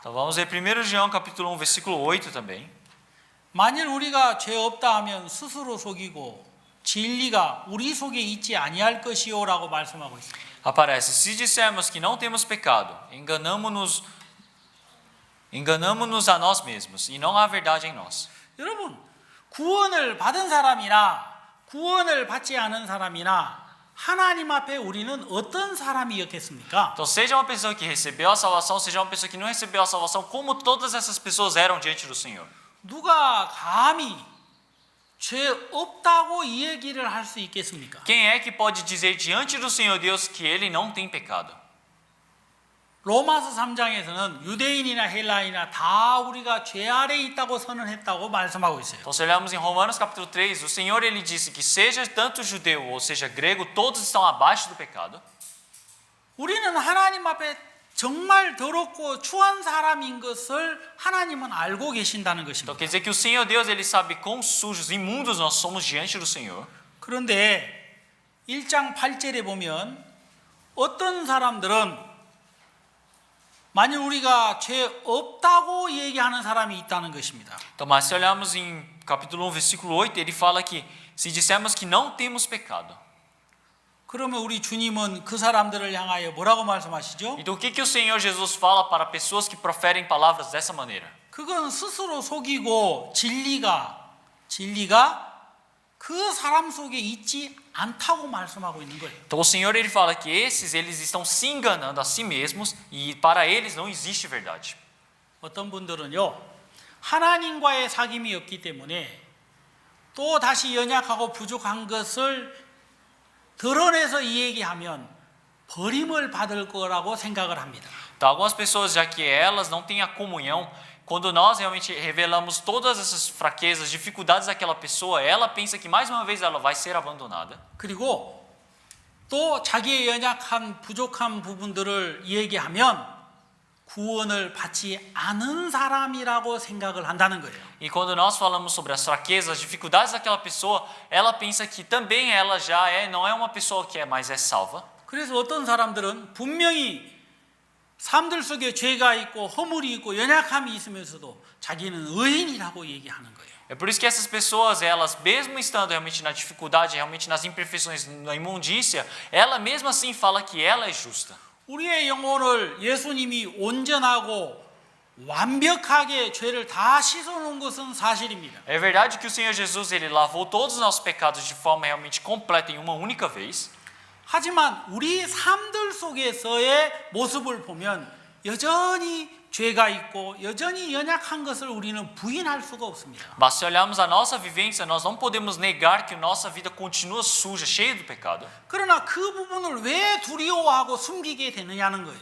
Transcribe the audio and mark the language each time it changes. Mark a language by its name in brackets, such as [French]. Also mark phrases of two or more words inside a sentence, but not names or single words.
[Portuguese] Então, vamos ver 1 João capítulo 1, versículo 8 também. [Korean] 만일 우리가 죄 없다 하면 스스로 속이고 진리가 우리 속에 있지 아니할 것이요라고 말씀하고 있습니다. [Portuguese] Aparece: se dissermos que não temos pecado, enganamo-nos a nós mesmos e não há verdade em nós. [Korean] 여러분, 구원을 받은 사람이나 구원을 받지 않은 사람이나 하나님 앞에 우리는 어떤 사람이었겠습니까? [Portuguese] Então, seja uma pessoa que recebeu a salvação, seja uma pessoa que não recebeu a salvação, como todas essas pessoas eram diante do Senhor. [Korean] 누가 감히 죄 없다고 이 얘기를 할 수 있겠습니까? [Portuguese] Quem é que pode dizer diante do Senhor Deus que ele não tem pecado? [Korean] 로마서 3장에서는 유대인이나 헬라인이나 다 우리가 죄 아래 있다고 선언했다고 말씀하고 있어요. [Portuguese] Então, se olharmos em Romanos capítulo 3, o Senhor ele disse que seja tanto judeu ou seja grego, todos estão abaixo do pecado. [Korean] 우리는 하나님 앞에 정말 더럽고 추한 사람인 것을 하나님은 알고 계신다는 Então, 것입니다. [Portuguese] quer dizer que o Senhor Deus ele sabe quão sujos, imundos nós somos diante do Senhor. [Korean] 그런데 1장 8절에 보면 어떤 사람들은 만일 우리가 죄 없다고 얘기하는 사람이 있다는 것입니다. [Portuguese] Então, mas se olharmos em capítulo 1, versículo 8, ele fala que se dissermos que não temos pecado. [Korean] 그러면 우리 주님은 그 사람들을 향하여 뭐라고 말씀하시죠? [Portuguese] Então, o que o Senhor Jesus fala para pessoas que proferem palavras dessa maneira? [Korean] 그건 스스로 속이고 진리가 그 사람 속에 있지 않다고 말씀하고 있는 거예요. [Portuguese] Então, o Senhor ele fala que eles estão se enganando a si mesmos e para eles não existe verdade. [Korean] 어떤 분들은요, 하나님과의 사귐이 없기 때문에 또 다시 연약하고 부족한 것을 드러내서 이 얘기하면 버림을 받을 거라고 생각을 합니다. [Portuguese] Então, algumas pessoas, já que elas não têm a comunhão, quando nós realmente revelamos todas essas fraquezas, dificuldades daquela pessoa, ela pensa que mais uma vez ela vai ser abandonada. [Korean] 그리고 또 자기의 연약한 부족한 부분들을 얘기하면 구원을 받지 않은 사람이라고 생각을 한다는 거예요. [Portuguese] E quando nós falamos sobre as fraquezas, as dificuldades daquela pessoa, ela pensa que também ela já não é uma pessoa que mais é salva. [Korean] 그래서 어떤 사람들은 분명히 삶들 속에 죄가 있고 허물이 있고 연약함이 있으면서도 자기는 의인이라고 얘기하는 거예요. [Portuguese] É por isso que essas pessoas, elas mesmo estando realmente na dificuldade, realmente nas imperfeições, na imundícia, ela mesmo assim fala que ela é justa. [Korean] 우리의 영혼을 예수님이 온전하고 완벽하게 죄를 다 씻어놓은 것은 사실입니다. [Portuguese] É verdade que o Senhor Jesus ele lavou todos os nossos pecados de forma realmente completa em uma única vez. [Korean] 하지만 우리 삶들 속에서의 모습을 보면 여전히 죄가 있고 여전히 연약한 것을 우리는 부인할 수가 없습니다. [Portuguese] Mas se olharmos a nossa vivência, nós não podemos negar que nossa vida continua suja, cheia do pecado. [Korean] 그러나 그 부분을 왜 두려워하고 숨기게 되느냐는 거예요.